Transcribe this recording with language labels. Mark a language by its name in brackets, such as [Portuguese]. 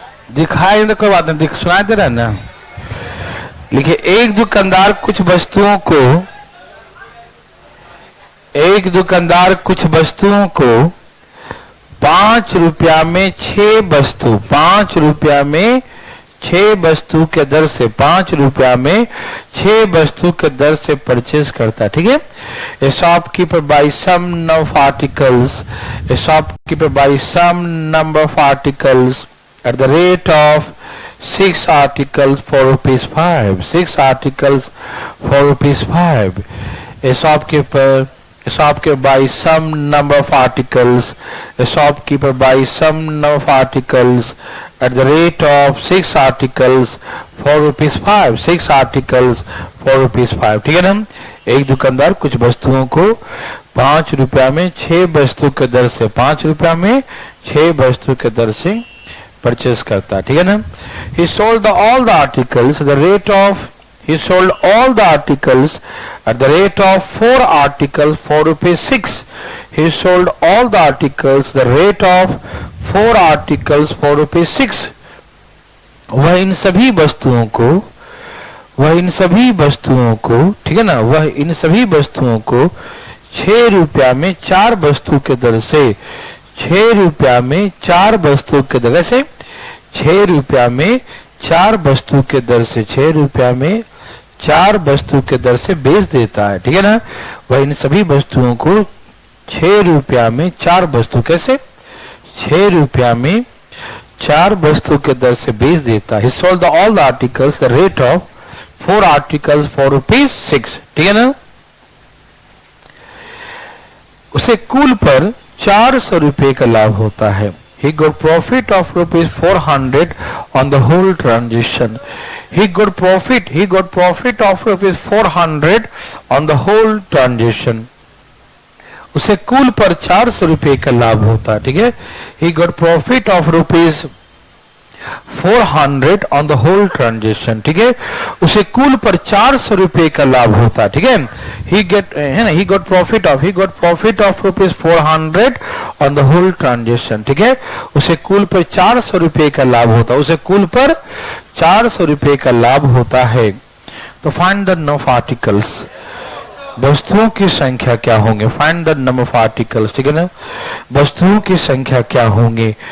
[Hindi] दिखाई तो कोई बात नहीं, सुनाई दे रहा है ना? लिखिए, एक दुकानदार कुछ वस्तुओं को, एक दुकानदार कुछ वस्तुओं को 5 रुपया में 6 वस्तु, 5 रुपया में 6 वस्तु के दर से, 5 रुपया में 6 वस्तु के दर से परचेज करता है। ठीक है? [English] A shopkeeper buy some number of articles, a shopkeeper buy some number of articles at the rate of 6 articles for rupees 5, 6 articles for rupees 5. A shopkeeper buys some number of articles, a shopkeeper buys some number of articles at the rate of 6 articles for rupees 5, 6 articles for rupees 5. [Hindi] ठीक है ना? एक दुकानदार कुछ वस्तुओं को 5 रुपया में 6 वस्तु के दर से, 5 रुपया में 6 वस्तु के दर से परचेस करता है। ठीक है ना? [English] He sold all the articles at the rate of, he sold all the articles at the rate of 4 articles for rupees 6. He sold all the articles at the rate of 4 articles for rupees 6. [Hindi] वह इन सभी वस्तुओं को, वह इन सभी वस्तुओं को, ठीक है ना, वह इन सभी वस्तुओं को 6 रुपया में 4 वस्तु के दर से, 6 रुपया में 4 वस्तु के दर से, 6 रुपया में 4 वस्तु के दर से, 6 रुपया में 4 वस्तु के दर से बेच देता है। ठीक है ना? वह इन सभी वस्तुओं को 6 रुपया में 4 वस्तु, कैसे? 6 रुपया में 4 वस्तु के दर से बेच देता है। [English] He sold all the articles the rate of 4 articles for rupees 6. [Hindi] ठीक है ना? उसे कुल पर 400 रुपए का लाभ होता है। [English] He got profit of rupees 400 on the whole transaction. He got profit of rupees 400 on the whole transaction. [Hindi] उसे कुल पर 400 रुपए का लाभ होता है। ठीक है? [English] He got profit of rupees 400 on the whole transaction. [Hindi] ठीक है? उसे कुल पर 400 रुपए का लाभ होता है। ठीक है? [English] He got profit of rupees 400 on the whole transaction. [Hindi] ठीक है? उसे कुल पर 400 रुपए का लाभ होता है। उसे कुल पर 400 रुपए का लाभ होता है। तो [English] find the number of articles, [Hindi] वस्तुओं की संख्या क्या होंगे? [English] Find the number of articles. [Hindi] ठीक है ना? वस्तुओं की संख्या क्या होंगे?